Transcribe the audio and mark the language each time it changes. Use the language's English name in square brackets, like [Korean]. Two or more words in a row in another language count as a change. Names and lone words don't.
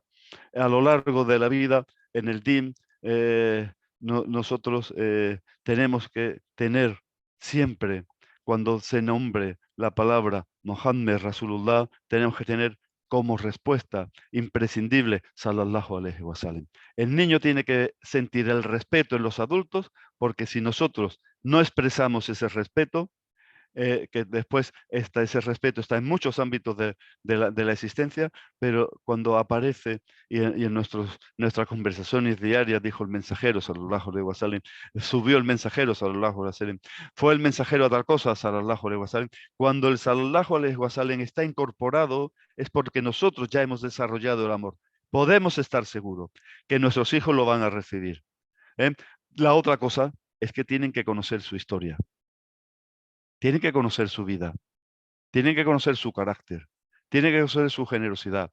[Spanish] A lo largo de la vida, en el DIM, nosotros tenemos que tener siempre, cuando se nombre la palabra Mohammed Rasulullah, tenemos que tener como respuesta imprescindible, [Arabic] صلى الله عليه وسلم. [Spanish] El niño tiene que sentir el respeto en los adultos, porque si nosotros no expresamos ese respeto, que después ese respeto está en muchos ámbitos de la existencia, pero cuando aparece y en nuestras conversaciones diarias dijo el mensajero, [Arabic] صلى الله عليه وسلم, [Spanish] subió el mensajero, [Arabic] صلى الله عليه وسلم, [Spanish] fue el mensajero a tal cosa, [Arabic] صلى الله عليه وسلم, [Spanish] cuando el [Arabic] صلى الله عليه وسلم [Spanish] está incorporado es porque nosotros ya hemos desarrollado el amor. Podemos estar seguros que nuestros hijos lo van a recibir. ¿eh? La otra cosa es que tienen que conocer su historia. Tienen que conocer su vida, tienen que conocer su carácter, tienen que conocer su generosidad.